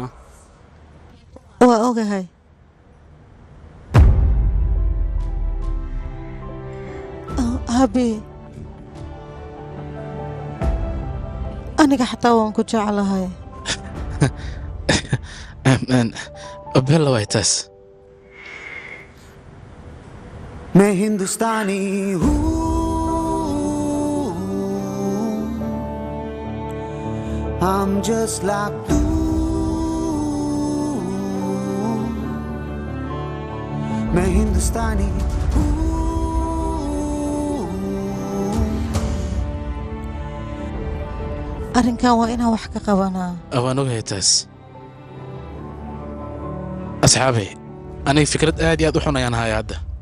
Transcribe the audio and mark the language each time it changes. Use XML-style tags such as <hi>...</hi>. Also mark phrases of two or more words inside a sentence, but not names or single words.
<so>waa ogahay habi aniga xataa waan ku jeclahay bella way taas</so> <hi>मैं हिंदुस्तानी हूँ</hi> <en>I'm just like you</en> <hi>मैं हिंदुस्तानी</hi> <so>arrinkan waa inaan wax ka qabanaa waan ogahay taas asxaabay aniga fikrad aad iyo aad u xun ayaan haya hadda</so>